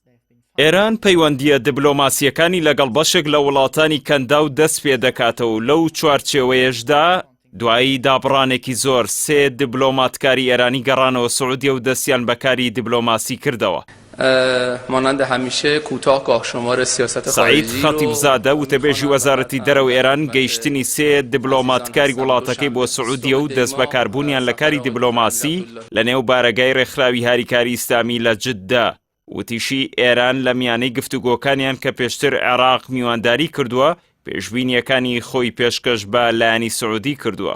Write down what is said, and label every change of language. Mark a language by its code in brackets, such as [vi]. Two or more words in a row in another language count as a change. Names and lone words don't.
[ckb] ئێران پەیوەندیە دیبلۆماسیەکانی لەگەڵ بەشێک لە وڵاتانی کەندا و دەست پێ دەکاتەوە لەو چوارچێوەیەشدا دوایی دابڕانێکی زۆر سێ دیبلۆماتکاری ئێرانی گەڕانەوە سعودیە و دەستیان بەکاری دیبلۆماسی کردەوە. [fa] مانند همیشه کوتاه گاه شمار سیاست [ckb] سعید خەتیبزادە وتەبێژی وەزارەتی دەرەوە ئێران گەیشتنی سێ دیبلۆماتکاری وڵاتەکەی بۆ سعودیە و دەست بەکاربوونیان لە کاری دیبلۆماسی لە نێو بارەگای ڕێکخراوی هاریکاری ئیسلامی لە جددا. وتیشی ئێران لە میانەی گفتوگۆکانیان کە پێشتر عێراق میوانداری کردووە پێشبینیەکانی خۆی پێشکەش بە لایەنی سعودی کردووە.